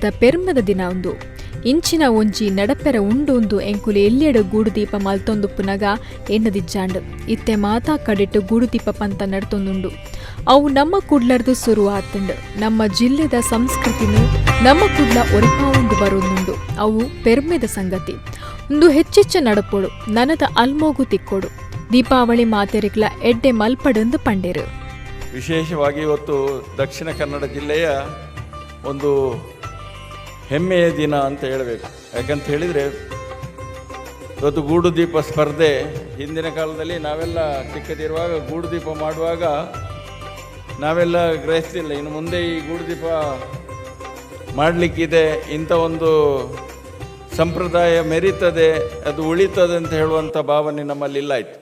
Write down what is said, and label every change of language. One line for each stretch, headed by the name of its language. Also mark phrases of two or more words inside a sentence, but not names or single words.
Tulu: ಪೆರ್ಮದ ದಿನ ಒಂದು ಇಂಚಿನ ಒಂಜಿ ನಡಪೆರ ಉಂಡೊಂದು ಎಂಕುಲೆ ಎಲ್ಲೆಡು ಗೂಡುದೀಪ ಮಲ್ತೊಂದು ಪುನಗ ಎನ್ನದಿಜ್ಜಾಂಡು ಇತ್ತೆ ಮಾತಾ ಕಡೆಟ್ಟು ಗೂಡುದೀಪ ಪಂತ ನಡ್ತೊಂದುಂಡು ಅವು ನಮ್ಮ ಕುಡ್ಲರ್ದು ಸುರು ಆತಂಡು ನಮ್ಮ ಜಿಲ್ಲೆದ ಸಂಸ್ಕೃತಿನು ನಮ್ಮ ಕುಡ್ಲ ಒರಿಪಾವುಂಡು ಬರೋದುಂಡು ಅವು ಪೆರ್ಮೆದ ಸಂಗತಿ ಒಂದು ಹೆಚ್ಚೆಚ್ಚ ನಡಪೋಡು ನನದ ಅಲ್ಮೋಗು ತಿಕ್ಕೋಡು ದೀಪಾವಳಿ ಮಾತೆರೆಗ್ಲ ಎಡ್ಡೆ ಮಲ್ಪಡಂದು ಪಂಡೆರು.
Kannada: ವಿಶೇಷವಾಗಿ ಇವತ್ತು ದಕ್ಷಿಣ ಕನ್ನಡ ಜಿಲ್ಲೆಯ ಒಂದು ಹೆಮ್ಮೆಯ ದಿನ ಅಂತ ಹೇಳಬೇಕು. ಯಾಕಂತ ಹೇಳಿದರೆ ಇವತ್ತು ಗೂಡುದೀಪ ಸ್ಪರ್ಧೆ ಹಿಂದಿನ ಕಾಲದಲ್ಲಿ ನಾವೆಲ್ಲ ಚಿಕ್ಕದಿರುವಾಗ ಗೂಡುದೀಪ ಮಾಡುವಾಗ ನಾವೆಲ್ಲ ಗ್ರಹಿಸ್ತಿಲ್ಲ ಇನ್ನು ಮುಂದೆ ಈ ಗೂಡುದೀಪ ಮಾಡಲಿಕ್ಕಿದೆ, ಇಂಥ ಒಂದು ಸಂಪ್ರದಾಯ ಮೆರೀತದೆ, ಅದು ಉಳಿತದೆ ಅಂತ ಹೇಳುವಂಥ ಭಾವನೆ ನಮ್ಮಲ್ಲಿ ಇಲ್ಲ ಆಯಿತು.